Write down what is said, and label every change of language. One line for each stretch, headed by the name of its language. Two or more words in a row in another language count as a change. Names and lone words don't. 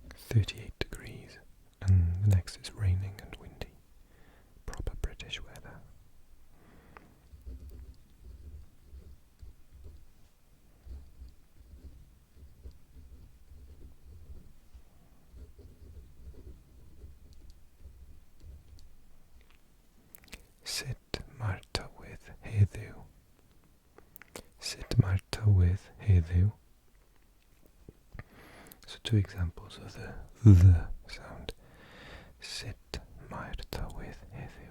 English: 38 degrees, and the next is raining and windy. Proper British weather.
Welsh: Sut mae'r tywydd heddiw? Sut mae'r tywydd heddiw?
English: So two examples of the sound.
Welsh: Sut mae'r tywydd heddiw?